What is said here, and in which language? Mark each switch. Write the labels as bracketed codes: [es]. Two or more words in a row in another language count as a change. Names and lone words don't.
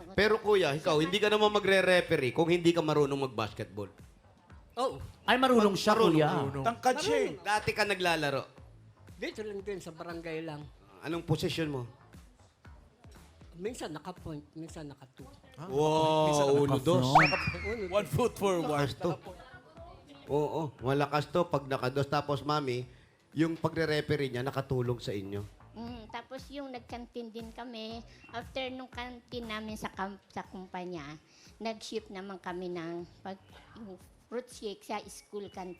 [tl] Pero kuya, ikaw, hindi ka naman magre-referee kung hindi ka marunong mag-basketball. Oh, Ay, marunong siya, kuya. Tangkad siya eh. Dati ka naglalaro. dito lang din sa barangay lang. Anong posisyon mo? Minsan naka-point, minsan naka-2. Wow, uno, dos. [en] 1 foot forward. [tl] Malakas to. Oo, malakas to pag nakados. Tapos, mami, yung pagre-referee niya, nakatulong sa inyo. Tapos yung nagkantin din kami, after nung kantin namin sa kumpanya, nag-ship naman kami ng yung [en] fruit shake [tl] sa [en] school canteen.